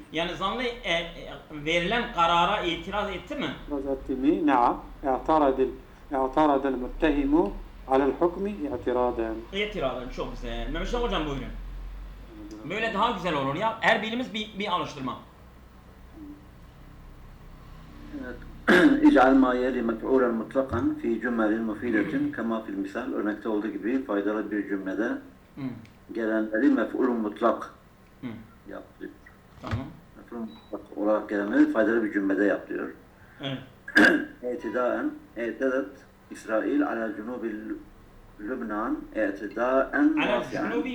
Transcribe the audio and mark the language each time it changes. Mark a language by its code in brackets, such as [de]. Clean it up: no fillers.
[tr] Yani zanlı verilen karara itiraz etti mi? İtiraz etti mi? Naam. [ar] اعترض المتهم على الحكم اعتراضا. [tr] İtiradan çok güzel. Mehmet Şah hocam buyurun. Böyle daha güzel olur ya. Her birimiz bir alıştırma. [ar] اجعل ما يلي مفعولا مطلقا في جمل مفيدة كما في المثال. [tr] Örnekte olduğu gibi faydalı bir cümlede gelenleri mef'ul mutlak yapıyor. Tamam. Mef'ul mutlak olarak gelenleri faydalı bir cümlede yapıyor. Evet. [ar] اعتداءً اعتدت إسرائيل على جنوب لبنان اعتداءً واسعاً.